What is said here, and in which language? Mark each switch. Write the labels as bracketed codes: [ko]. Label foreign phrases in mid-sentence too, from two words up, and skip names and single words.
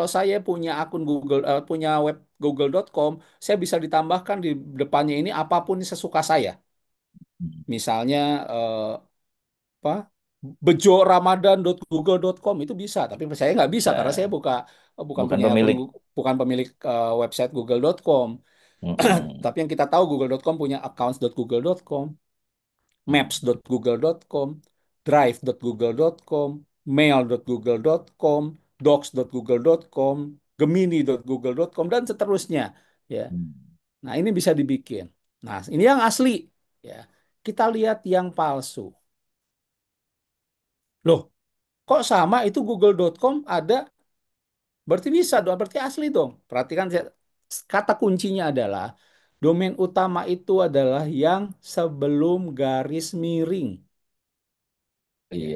[id] kalau saya punya akun Google, punya web google.com, saya bisa ditambahkan di depannya ini apapun sesuka saya. Misalnya apa? bejoramadan.google.com itu bisa, tapi saya nggak bisa karena saya Nah, bukan bukan punya akun, pemilik. bukan pemilik website google.com. Mm-mm. Tapi yang kita tahu google.com punya accounts.google.com, maps.google.com, drive.google.com, mail.google.com, docs.google.com, gemini.google.com dan seterusnya ya. Mm. Nah, ini bisa dibikin. Nah, ini yang asli ya. Kita lihat yang palsu. Loh, kok sama itu google.com ada, berarti bisa dong, berarti asli dong. Perhatikan kata kuncinya adalah domain utama itu adalah yang sebelum garis miring, ya.